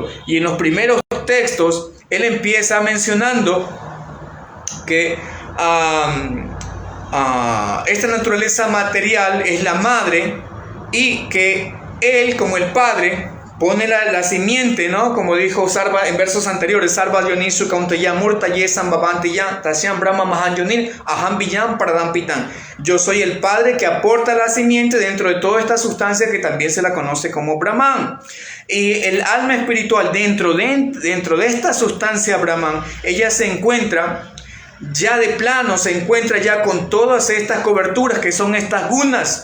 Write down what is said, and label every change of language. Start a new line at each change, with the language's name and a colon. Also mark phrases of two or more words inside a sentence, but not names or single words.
Spanish: Y en los primeros textos, él empieza mencionando que esta naturaleza material es la madre y que él, como el padre, pone la simiente, ¿no? Como dijo Sarva en versos anteriores,
Sanskrit: Sarva Yonishu Kaunteya Murta Yesan Babantiya Tasyan Brahma Mahan Yonir Aham Villan Paradampitan.
Spanish: Yo soy el padre que aporta la simiente dentro de toda esta sustancia que también se la conoce como Brahman. Y el alma espiritual dentro de esta sustancia Brahman, ella se encuentra ya de plano, se encuentra ya con todas estas coberturas que son estas gunas.